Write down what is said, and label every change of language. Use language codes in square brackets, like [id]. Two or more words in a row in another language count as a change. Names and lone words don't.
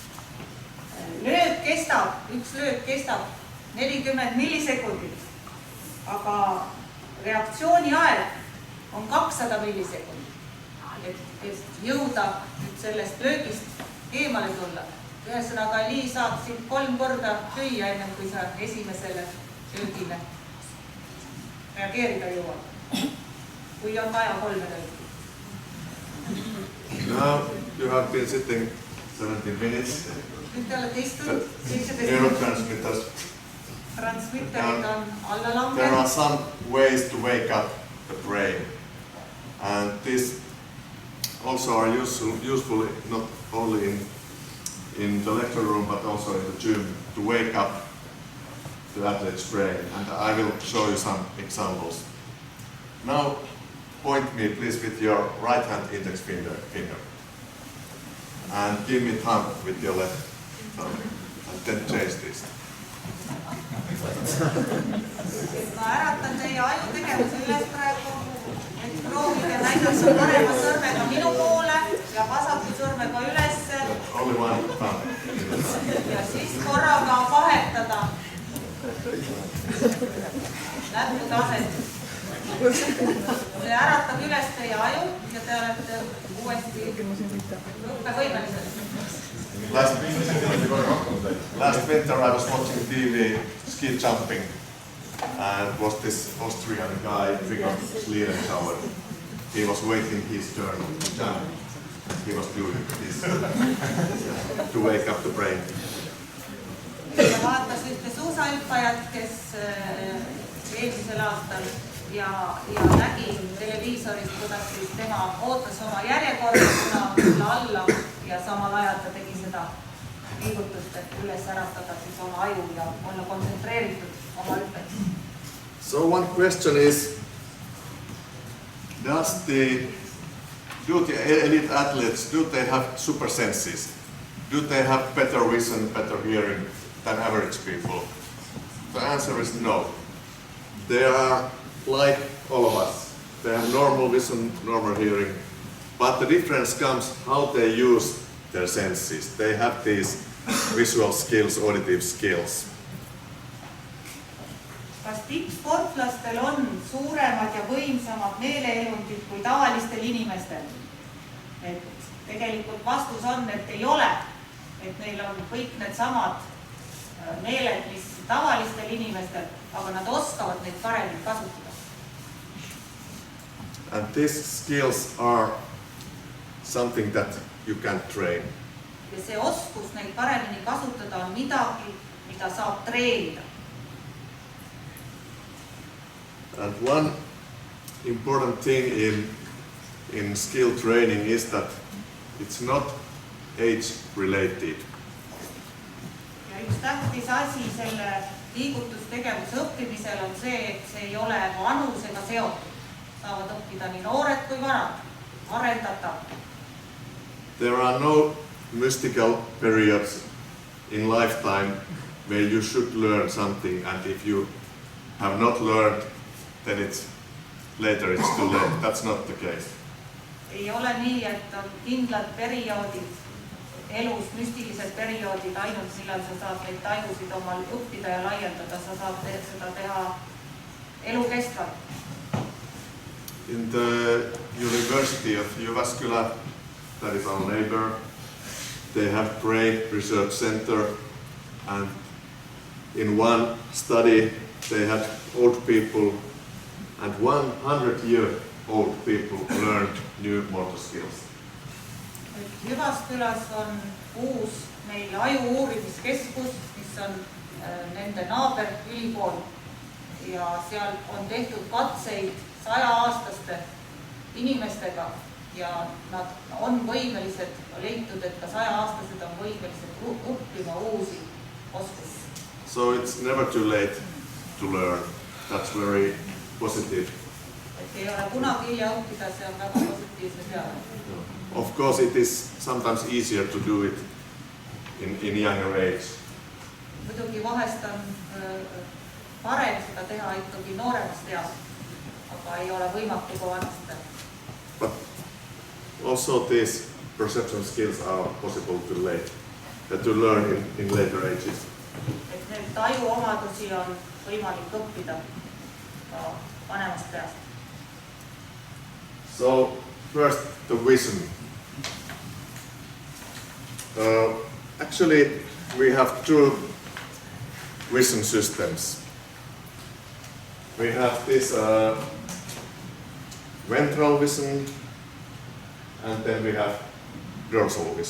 [et] Üks löök kestab 40 millisekundit, aga reaktsiooni aeg on 200 millisekundit. Et jõuda nüüd sellest löögist eemale tulla. Ühesõnaga, Li saab sind 3 korda lüüa enne, kui sa esimesele löögile reageerida jõuad. Kui on vaja 3 löögi. [en] Now you have been sitting 17 minutes. [et] Nüüd te olete istunud 17 Neurotransmitters. Transmitterid on alla [en] There are [et] langenud. [en] some ways to wake up the brain, and these also are useful not only in the lecture room but also in the gym to wake up the athlete's brain, and I will show you some examples. Now point me please with your right hand index finger and give me thumb with your left thumb, and then change this. [et] Ma äratan teie ajutegevuse üles praegu, et proovige näidata parema sõrmega minu poole ja vasaku sõrmega ülesse [en] Only one thumb. [et] ja siis korraga vahetada näputaset. See äratab üles teie aju ja te olete uuesti õppevõimelised. [en] Last winter I was watching TV ski jumping, and was this Austrian guy, Victor Schauer. He was waiting his turn to jump. He was doing this to wake up the brain. [et] Ja vaatas ühte suusahüppajat, kes eelmisel aastal ja nägi televiisorist, kuidas siis tema ootas oma järjekorda, kuna alla ja samal ajal ta tegi seda liigutust, et üles äratada siis oma aju ja olla kontsentreeritud oma hüppeks. [en] So one question is, do the elite athletes, do they have super senses? Do they have better vision, better hearing than average people? The answer is no. They are like all of us. They have normal vision, normal hearing, but the difference comes how they use their senses. They have these visual skills, auditive skills. [et] Kas tippsportlastel on suuremad ja võimsamad meeleelundid kui tavalistel inimestel? Et tegelikult vastus on, et ei ole. Et neil on kõik need samad meeled, mis tavalistel inimestel, aga nad oskavad neid paremini kasutada. [en] And these skills are something that you can train. [et] Ja see oskus neid paremini kasutada on midagi, mida saab treenida. [en] And one important thing in skill training is that it's not age related. [et] Ja üks tähtis asi selle liigutustegevuse õppimisel on see, et see ei ole vanusega seotud. Saavad õppida nii noored kui vanad, arendatav. [en] There are no mystical periods in lifetime where you should learn something, and if you have not learned, then later it's too late. That's not the case. [et] Ei ole nii, et on kindlad perioodid, elus müstilised perioodid, ainult millal sa saad neid tajusid omal õppida ja laiendada, sa saad seda teha elukestvalt. [en] In the University of Jyväskylä, that is our neighbor, they have Brain Research Center, and in one study they had old people, and 100-year-old people learned new motor skills. [et] Jyväskyläs on uus meil aju-uurimiskeskus, mis on nende naaberülikool ja seal on tehtud katseid 100-aastaste inimestega ja nad on võimelised, leitud, et ka 100-aastased on võimelised õppima uusi oskusi. [en] So it's never too late to learn. That's very positive. [et] Et ei ole kunagi hilja õppida, see on väga positiivse peale. [en] Of course it is sometimes easier to do it in younger age. [et] Muidugi vahest on parem seda teha ikkagi nooremast east, aga ei ole võimatu kui vanasti. [en] But also these perception skills are possible to learn in later ages. [et] Et need tajuomadusi on võimalik õppida ka vanemast peast. [en] So first the vision. Actually, we have two vision systems. We have this ventral vision, and then we have dorsal vision.